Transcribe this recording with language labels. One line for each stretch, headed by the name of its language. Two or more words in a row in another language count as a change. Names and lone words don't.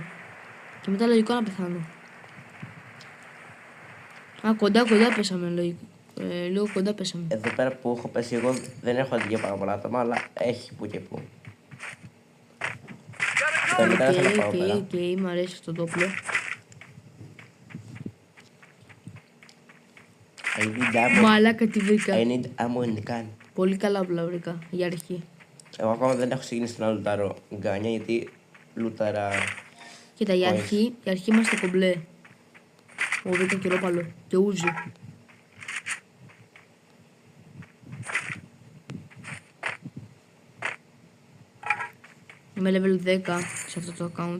Greek: Και μετά λογικό να πεθάνω. Α, κοντά πέσαμε λογικό. Λίγο κοντά πέσαμε. Εδώ πέρα που έχω πέσει εγώ δεν έχω δει για πάρα πολλά άτομα, αλλά έχει που και που. Μετά δεν θέλω να πάω πέρα. Οκ, μ' αρέσει αυτό το όπλο.
English: I need ammo.
Greek: Μαλάκα τι βρήκα.
English: I need ammo in the gun.
Greek: Πολύ καλά όπλα βρήκα για αρχή. Εγώ ακόμα δεν έχω ξεκινήσει να λουτάρω γκάνια γιατί λουτάρα. Κοίτα, η
English: Coins.
Greek: αρχή είμαστε κομπλέ. Εγώ βρήκα κυρόπαλο και ούζι. Είμαι level 10 σε αυτό το account.